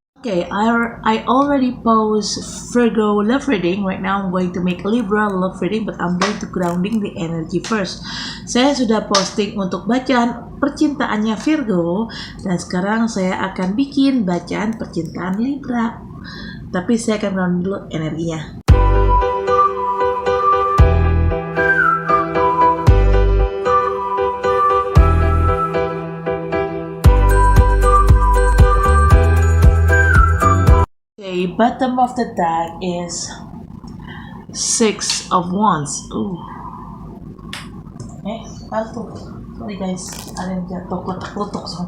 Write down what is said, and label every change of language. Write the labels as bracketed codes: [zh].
[en] Okay, I already post Virgo love reading. Right now I'm going to make Libra love reading, but I'm going to grounding the energy first. [id] Saya sudah posting untuk bacaan percintaannya Virgo, dan sekarang saya akan bikin bacaan percintaan Libra. Tapi saya akan ground dulu energinya. [en] Okay, bottom of the deck is Six of Wands. Ooh. [id] Palsu. [en] Sorry guys, [id] ada yang jatuh ketuk-ketuk.